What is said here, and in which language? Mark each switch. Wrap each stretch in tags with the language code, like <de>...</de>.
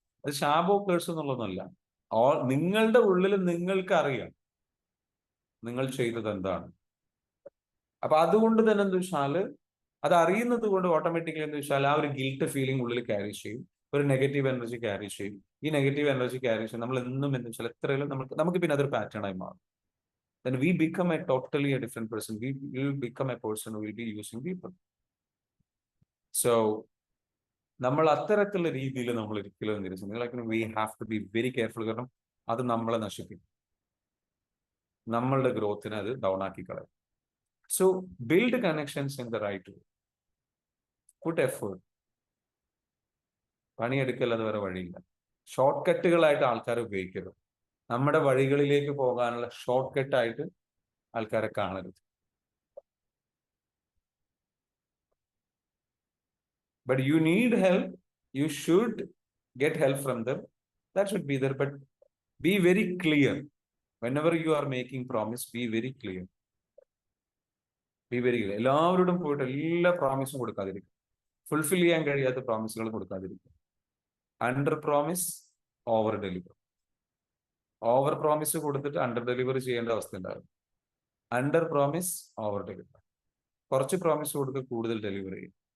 <ml>അത് ശാപോ കേഴ്സ് എന്നുള്ളതൊന്നുമല്ല. നിങ്ങളുടെ ഉള്ളിൽ നിങ്ങൾക്ക് അറിയാം നിങ്ങൾ ചെയ്തത് എന്താണ്. അപ്പൊ അതുകൊണ്ട് തന്നെ എന്താ വെച്ചാല്, അത് അറിയുന്നത് കൊണ്ട് ഓട്ടോമാറ്റിക്കലി എന്താ വെച്ചാൽ ആ ഒരു ഗിൽട്ട് ഫീലിംഗ് ഉള്ളിൽ ക്യാരി ചെയ്യും, ഒരു നെഗറ്റീവ് എനർജി ക്യാരി ചെയ്യും. ഈ നെഗറ്റീവ് എനർജി ക്യാരി ചെയ്യും നമ്മൾ എന്നും എന്താ വെച്ചാൽ എത്രയും നമുക്ക് പിന്നെ അതൊരു പാറ്റേൺ ആയി മാറും.</ml> <en>Then we become a totally a different person. We will become a person who will be using people. So</en> <ml>നമ്മൾ അത്തരത്തിലുള്ള രീതിയിൽ നമ്മൾ ഒരിക്കലും എന്തെങ്കിലും</ml> <en>We have to be very careful.</en> <ml>കാരണം അത് നമ്മളെ നശിപ്പിക്കും, നമ്മളുടെ ഗ്രോത്തിനെ അത് ഡൗൺ ആക്കി കളയും.</ml> <en>So build connections in the right way, put effort.</en> <ml>പണിയെടുക്കല്ലാതെ വേറെ വഴിയില്ല. ഷോർട്ട് കട്ടുകളായിട്ട് ആൾക്കാരെ ഉപയോഗിക്കരുത്. നമ്മുടെ വഴികളിലേക്ക് പോകാനുള്ള ഷോർട്ട് കട്ടായിട്ട് ആൾക്കാരെ കാണരുത്.</ml> <en>But you need help, you should get help from them. That should be there. But be very clear. Whenever you are making promise, be very clear. Be very clear.</en> <ml>എല്ലാവരോടും പോയിട്ട് എല്ലാ പ്രോമിസും കൊടുക്കാതിരിക്കും. Fulfil ചെയ്യാൻ കഴിയാത്ത പ്രോമിസുകൾ കൊടുക്കാതിരിക്കും.</ml> <en>Under promise, over deliver.</en> <ml>Over promise കൊടുത്തിട്ട് under delivery ചെയ്യേണ്ട അവസ്ഥ ഉണ്ടാകും.</ml> <en>Under promise, over deliver.</en> <ml>കുറച്ച് പ്രോമിസ് കൊടുത്ത് കൂടുതൽ ഡെലിവറി ചെയ്യും.</ml>